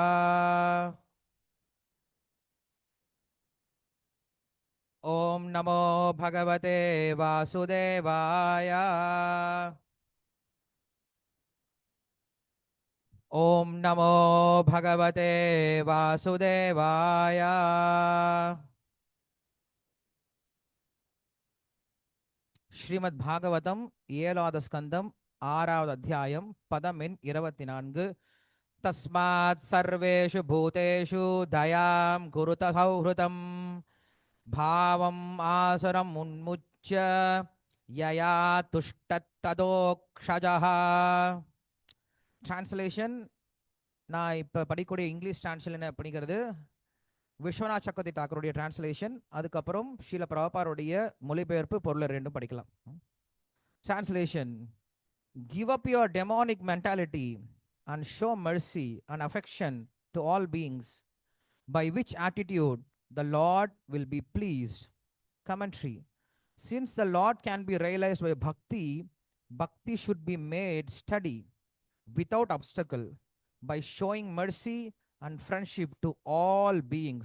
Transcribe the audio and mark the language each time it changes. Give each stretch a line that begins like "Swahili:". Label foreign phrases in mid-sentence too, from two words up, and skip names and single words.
Sanskrit: ॐ नमो भगवते वासुदेवाय। ॐ नमो भगवते वासुदेवाय।
Tamil: श्रीमद्भागवतम 7வது ஸ்கந்தம் 6வது அத்தியாயம் பதம் எண் 24.
Sanskrit: तस्मात् सर्वेषु भूतेषु दयां कुरुत सौहृदम् भावम् आसुरम् उन्मुच्य यया तुष्टतदोक्षजः.
Tamil: டிரான்ஸ்லேஷன் நான் இப்போ படிக்கக்கூடிய
English: English translation
Tamil: அப்படிங்கிறது விஸ்வநாத் சக்கரவர்த்தி டாக்கருடைய டிரான்ஸ்லேஷன். அதுக்கப்புறம் ஷீல பிரபாபாருடைய மொழிபெயர்ப்பு பொருள் ரெண்டும் படிக்கலாம். டிரான்ஸ்லேஷன்:
English: Give up your demonic mentality and show mercy and affection to all beings, by which attitude the Lord will be pleased. Commentary: Since the Lord can be realized by bhakti, bhakti should be made steady without obstacle by showing mercy and friendship to all beings.